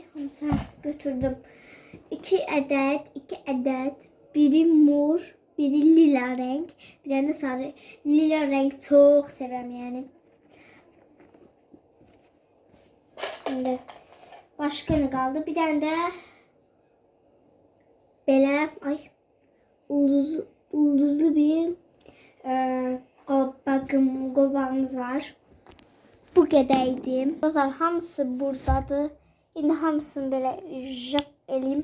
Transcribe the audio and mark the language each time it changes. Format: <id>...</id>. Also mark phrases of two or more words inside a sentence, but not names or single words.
<az>Hamısı götürdüm. 2 adet.</az> <tr>Biri mor, biri lila renk. Bir tane de sarı. Lila renk çok severim yani. Şimdi başka ne kaldı?</tr> <az>Bir tane de belə ulduzlu bir qolbağımız var. Bu qədərdir. Dostlar hamısı buradadır. İndi hamısını belə jak eləyim.</az>